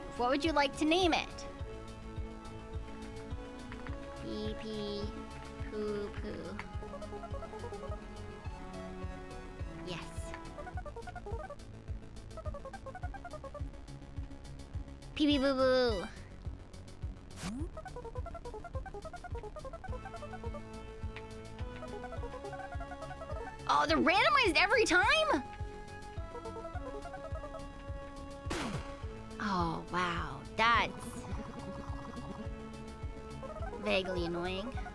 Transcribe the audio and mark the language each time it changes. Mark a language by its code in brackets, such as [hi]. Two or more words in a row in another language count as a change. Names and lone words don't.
[en] What would you like to name it? Pee pee, poo poo. Yes. Pee pee boo boo. Oh, they're randomized every time? Oh, wow. That's vaguely annoying.